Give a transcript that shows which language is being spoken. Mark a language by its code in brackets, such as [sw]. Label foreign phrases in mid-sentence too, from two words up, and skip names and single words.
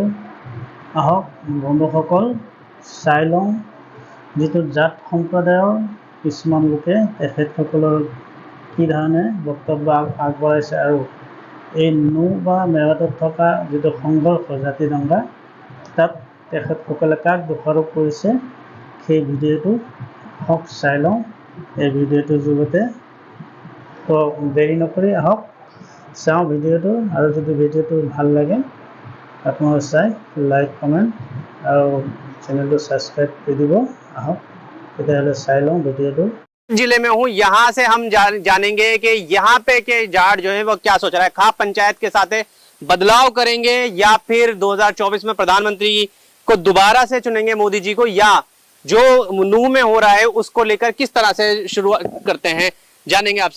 [as] আহক বন্ধুসকল, চাই লওঁ যিটো জাট সম্প্ৰদায়ৰ কিছুমান লোকে তেখেতসকলৰ কি ধৰণে বক্তব্য আগবঢ়াইছে, আৰু এই বা মেৱাতত থকা যিটো সংঘৰ্ষ জাতি দাঙ্গা, তাত তেখেতসকলে কাক দোষাৰোপ কৰিছে সেই ভিডিঅ'টো আহক চাই লওঁ এই ভিডিঅ'টোৰ জৰিয়তে। তো দেৰি নকৰি আহক চাওঁ ভিডিঅ'টো, আৰু যদি ভিডিঅ'টো ভাল লাগে আপোনালোকে চাই লাইক কমেণ্ট আৰু চেনেলটো ছাবস্ক্ৰাইব কৰি দিব। আহক তেতিয়াহ'লে চাই লওঁ ভিডিঅ'টো। [hi] जिले में हूँ, यहाँ से हम जानेंगे कि यहाँ पे के जाट जो है वो क्या सोच रहा है। खाप पंचायत के साथ बदलाव करेंगे या फिर 2024 में प्रधानमंत्री को दोबारा से चुनेंगे मोदी जी को, या जो नूह में हो रहा है उसको लेकर किस तरह से शुरुआत करते हैं, जानेंगे आपसे।